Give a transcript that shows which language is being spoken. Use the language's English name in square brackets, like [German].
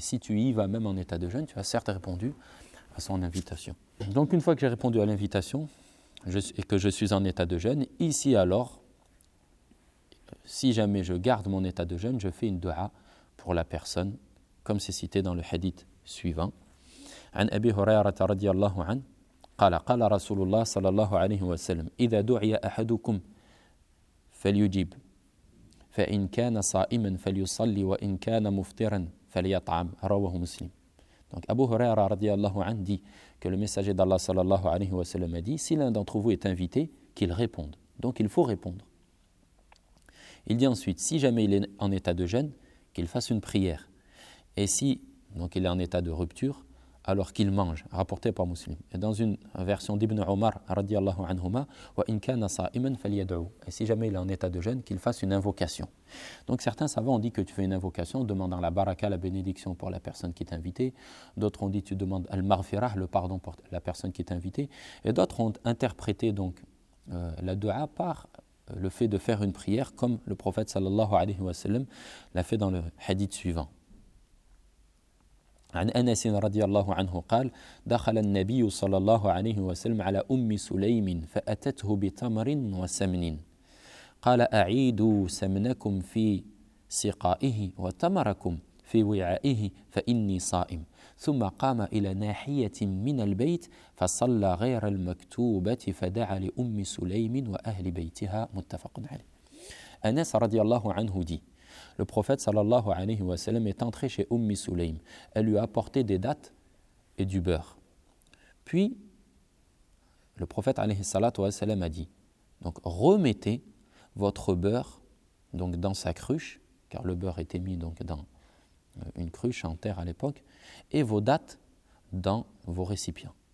[French] Et si tu y vas même en état de jeûne, tu as certes répondu à son invitation. Donc, une fois que j'ai répondu à l'invitation, et que je suis en état de jeûne, ici alors, si jamais je garde mon état de jeûne, je fais une dua pour la personne, comme c'est cité dans le hadith suivant. [Arabic] عن أبي هريرة رضي الله عنه قال قال رسول الله صلى الله عليه وسلم إذا دعي أحدكم فليجيب فإن كان صائما فليصلي وإن كان مفطرا فليطعم رواه مسلم. [French] Donc Abu Huraira radiyallahu anhu dit que le messager d'Allah sallallahu alayhi wa sallam a dit « Si l'un d'entre vous est invité, qu'il réponde. » Donc il faut répondre. Il dit ensuite « Si jamais il est en état de jeûne, qu'il fasse une prière. Et si donc il est en état de rupture, alors qu'il mange. » Rapporté par Muslim. Et dans une version d'Ibn Omar radiyallahu anhuma « [Arabic] Wa in kana sa'iman falyad'u. [French] » Et si jamais il est en état de jeûne, qu'il fasse une invocation. Donc certains savants ont dit que tu fais une invocation en demandant la baraka, la bénédiction pour la personne qui est invitée. D'autres ont dit que tu demandes al-marfirah, le pardon pour la personne qui est invitée. Et d'autres ont interprété donc la dua par le fait de faire une prière comme le prophète sallallahu alayhi wa sallam l'a fait dans le hadith suivant. [Arabic] عن أنس رضي الله عنه قال دخل النبي صلى الله عليه وسلم على أم سليم فأتته بتمر وسمن قال أعيدوا سمنكم في سقائه وتمركم في وعائه فإني صائم ثم قام إلى ناحية من البيت فصلى غير المكتوبة فدعا لأم سليم وأهل بيتها متفق عليه. أنس رضي الله عنه دي [French] le prophète sallallahu alayhi wa sallam est entré chez Ummi Sulaym. Elle lui a apporté des dattes et du beurre. Puis, le prophète alayhi salatu wa sallam a dit, donc remettez votre beurre donc dans sa cruche, car le beurre était mis donc dans une cruche en terre à l'époque, et vos dattes dans vos récipients.